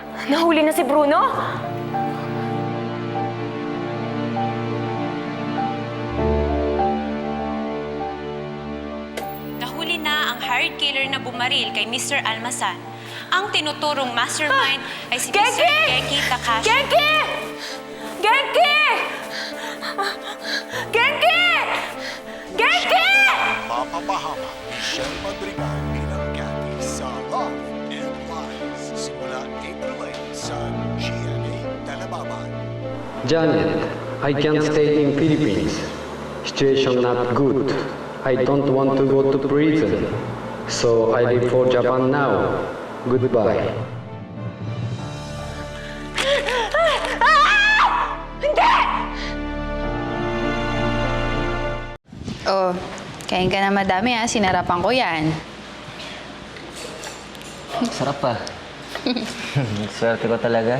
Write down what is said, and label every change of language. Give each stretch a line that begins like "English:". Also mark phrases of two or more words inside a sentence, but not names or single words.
Filipino: Nahuli na si Bruno? Nahuli na ang hired killer na bumaril kay Mr. Almasan. Ang tinuturong mastermind ay si Mr. Genki Takashi. Genki! Genki! Genki! Genki! Mapapahama Michelle Madrigal bilang Cathy sa Love and Lies simula April 8 sa GMA Telebaban.
English: Janet, I can't stay in Philippines. Situation not good. I don't want to go to prison. So I leave for Japan now. Goodbye.
Filipino: Oh, kain ka na madami ha. Sinarapan ko yan. Sarap pa. Swerte ko talaga.